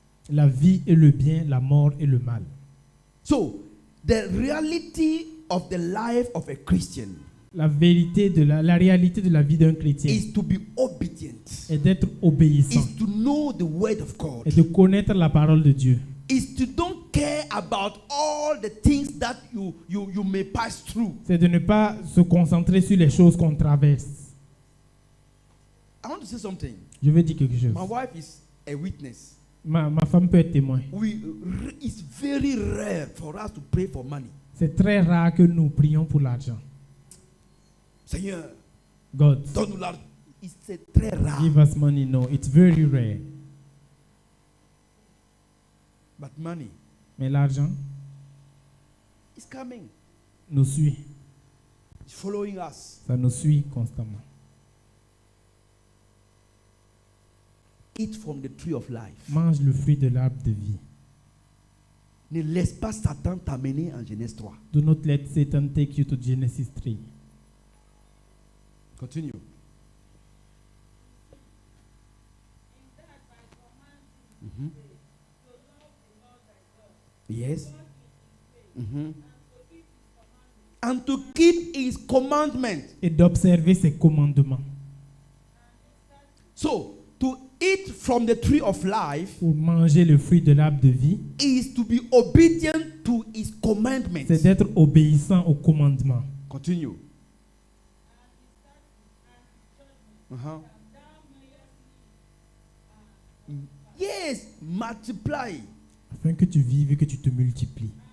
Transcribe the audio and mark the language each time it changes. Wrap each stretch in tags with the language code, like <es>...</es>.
<fr>La vie et le bien, la mort et le mal.</fr> <en>So, the reality of the life of a Christian</en> <fr>La vérité de la réalité de la vie d'un chrétien</fr> <en>is to be obedient.</en> <fr>est d'être obéissant</fr> <en>Is to know the word of God.</en> <fr>et de connaître la parole de Dieu.</fr> <en>Is to don't care about all the things that you may pass through.</en> <fr>C'est de ne pas se concentrer sur les choses qu'on traverse.</fr> <en>I want to say something.</en> <fr>Je veux dire quelque chose.</fr> <en>My wife is a witness.</en> <fr>Ma femme peut être témoin.</fr> <en>It's very rare for us to pray for money.</en> <fr>C'est très rare que nous prions pour l'argent. Seigneur,</fr> <en>God,</en> <fr>donne-nous l'argent. C'est très rare.</fr> <en>give us money. No, it's very rare. But money</en> <fr>Mais l'argent</fr> <en>is coming.</en> <fr>nous suit.</fr> <en>It's following us.</en> <fr>Ça nous suit constamment.</fr> <en>Eat from the tree of life.</en> <fr>Mange le fruit de l'arbre de vie. Ne laisse pas Satan t'amener en Genèse 3.</fr> <en>Do not let Satan take you to Genesis 3. Continue. Mhm. Yes. Mhm. And to keep his commandment.</en> <fr>Et d'observer ses commandements.</fr> <en>So, to eat from the tree of life</en> <fr>Pour manger le fruit de l'arbre de vie,</fr> <en>is to be obedient to his commandments.</en> <fr>c'est d'être obéissant aux commandements.</fr> <en>Continue. Uh-huh. Yes, multiply.</en> <fr>Afin que tu vives et que tu te multiplies.</fr>